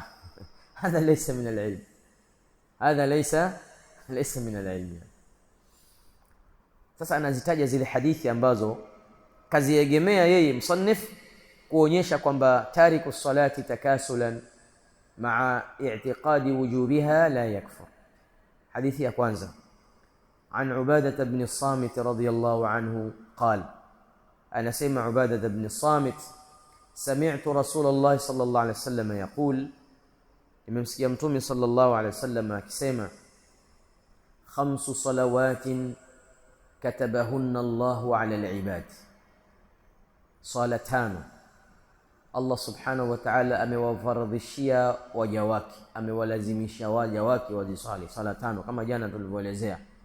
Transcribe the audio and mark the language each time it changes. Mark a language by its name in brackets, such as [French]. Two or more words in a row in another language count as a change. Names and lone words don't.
[Arabic] هذا ليس من العلم هذا ليس من العلم. [Swahili] Sasa anazitaja zile hadithi ambazo kaziegemea yeye msannif kuonyesha kwamba [Arabic] تارك الصلاة تكاسلا مع اعتقاد وجوبها لا يكفر. [Swahili] Hadithi ya kwanza, [Arabic] عن عبادة بن الصامت رضي الله عنه قال: أنا سمع عبادة بن الصامت سمعت رسول الله صلى الله عليه وسلم يقول: [Swahili] nimemsikia Mtume [Arabic] صلى الله عليه وسلم [Swahili] akisema, [Arabic] 5 صلوات كتبهن الله على العباد, [Swahili] sala 5 [Arabic] الله سبحانه وتعالى [Swahili] amewafaradhishia waja wake, amewalazimisha waja wake wazisali sala 5 kama jana tulivyoelezea.